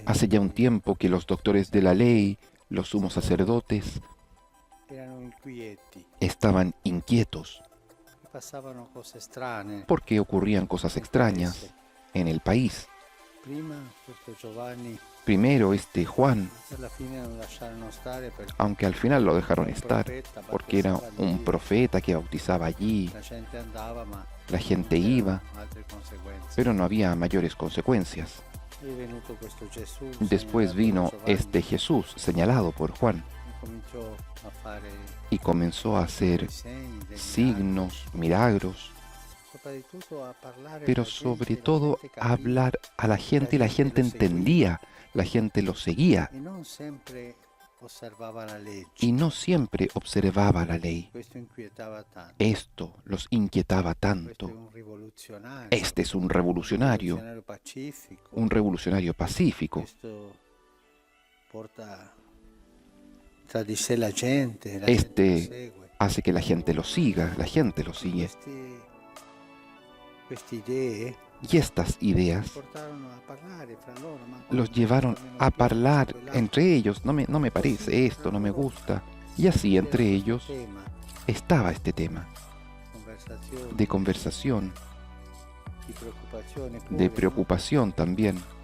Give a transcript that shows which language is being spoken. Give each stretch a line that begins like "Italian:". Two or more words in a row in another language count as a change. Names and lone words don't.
Spanish: Hace ya un tiempo que los doctores de la ley, los sumos sacerdotes,
Italian: erano inquieti,
Spanish: estaban inquietos
Italian: che passavano cose strane.
Spanish: porque ocurrían cosas extrañas en el país.
Italian: Prima questo Giovanni,
Spanish: Primero este Juan,
Italian: alla fine lo lasciarono stare perché
Spanish: aunque al final lo dejaron estar, porque era un profeta que bautizaba allí,
Italian: la gente andava, ma
Spanish: la gente iba,
Italian: altre conseguenze.
Spanish: pero no había mayores consecuencias.
Italian: È venuto questo Gesù,
Spanish: Después vino este Jesús, señalado por Juan,
Italian: cominciò a fare
Spanish: y comenzó a hacer
Italian: segni, dei
Spanish: signos, milagros,
Italian: soprattutto a parlare
Spanish: pero
Italian: alla gente,
Spanish: sobre
Italian: la
Spanish: todo
Italian: gente
Spanish: a
Italian: capiva,
Spanish: hablar a la gente y la gente entendía, la gente lo seguía
Italian: e non sempre osservava la legge.
Spanish: y no siempre observaba la ley.
Italian: Questo inquietava tanto.
Spanish: Esto los inquietaba
Italian: Questo è
Spanish: tanto.
Italian: un rivoluzionario.
Spanish: Este es un revolucionario,
Italian: pacifico.
Spanish: un revolucionario pacífico.
Italian: Questo porta tra di sé la gente lo
Spanish: Este
Italian: segue.
Spanish: hace que la gente lo siga, la gente lo sigue.
Italian: Questi
Spanish: Y estas ideas los llevaron a hablar entre ellos. No me parece esto, no me gusta. Y así entre ellos estaba este tema de conversación, de preocupación también.